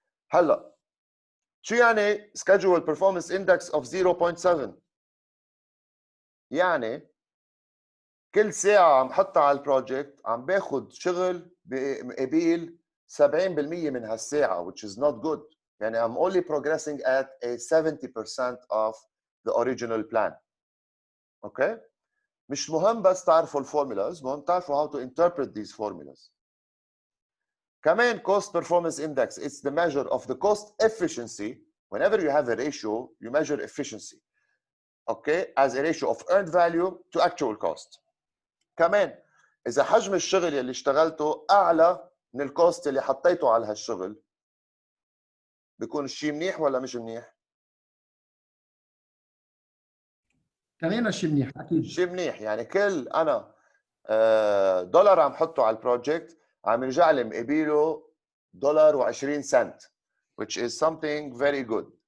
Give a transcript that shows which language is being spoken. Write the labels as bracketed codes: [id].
[ar] هلا شو يعني schedule performance index of 0.7؟ يعني كل ساعة عم حطها على البروجكت عم باخد شغل بقبيل 70% من هالساعة، [en] which is not good. يعني I'm only progressing at a 70% of the original plan. Okay? [ar] مش مهم بس تعرفوا الفورمولاز، مهم تعرفوا [en] how to interpret these formulas. كمان cost performance index, it's the measure of the cost efficiency. Whenever you have a ratio, you measure efficiency. Okay? As a ratio of earned value to actual cost. [ar] كمان اذا حجم الشغل اللي اشتغلته اعلى من الكوست اللي حطيته على هالشغل، بيكون الشيء منيح ولا مش منيح؟ كمان شيء منيح اكيد. شيء منيح، يعني كل انا دولار عم حطه على البروجكت عم يرجع لي مقابله $1.20 [en] which is something very good.